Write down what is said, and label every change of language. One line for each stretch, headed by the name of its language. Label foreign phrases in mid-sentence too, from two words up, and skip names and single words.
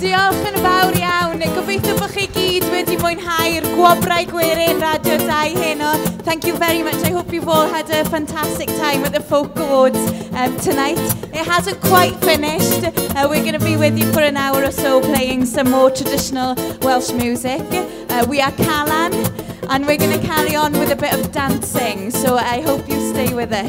Welsh: Diolch yn fawr iawn. Gobeithio bod chi gyd wedi mwynhau'r gwobrau gwerin Radio 2 heno.
English: Thank you very much. I hope you've all had a fantastic time at the Folk Awards tonight. It hasn't quite finished. We're going to be with you for an hour or so playing some more traditional Welsh music. We are Calan, and we're going to carry on with a bit of dancing. So I hope you stay with us.